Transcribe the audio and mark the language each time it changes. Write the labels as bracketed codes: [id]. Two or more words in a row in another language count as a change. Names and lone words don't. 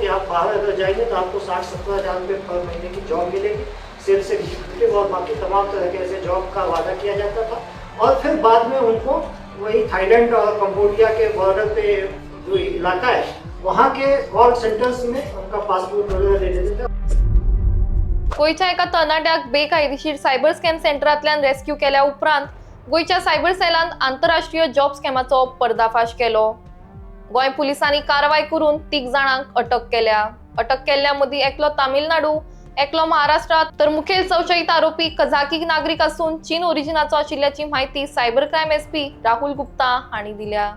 [hi] बाहर अगर जाएंगे तो आपको 60-70 हज़ार रुपये पर महीने की जॉब मिलेगी, [en] sales executive [hi] और बाकी तमाम तरह के ऐसे जॉब का वादा किया जाता था। और फिर बाद में उनको वही थाईलैंड और कंबोडिया के बॉर्डर पे जो इलाका है वहाँ के [en] call centers [hi] में उनका पासपोर्ट वगैरह ले लेते थे। [kok] गोयच्या एका तरणाट्याक बेकायदेशीर सायबर स्कॅम सेंटरांतल्यान रेस्क्यू केल्या उपरांत गोयच्या सायबर सेलान आंतरराष्ट्रीय जॉब स्कॅमाचो पर्दाफाश केलो। गोंय पुलिसांनी कारवाय करून 3 जाणांक अटक केल्या। अटक केल्ल्या मदीं एकलो तामिळनाडू, एकलो महाराष्ट्र तर मुखेल संशयित आरोपी कझाकी नागरिक असून चीन ओरिजिनाचो आशिल्ल्याची माहिती [en] cyber crime SP [kok] राहुल गुप्ता हांणी दिल्या।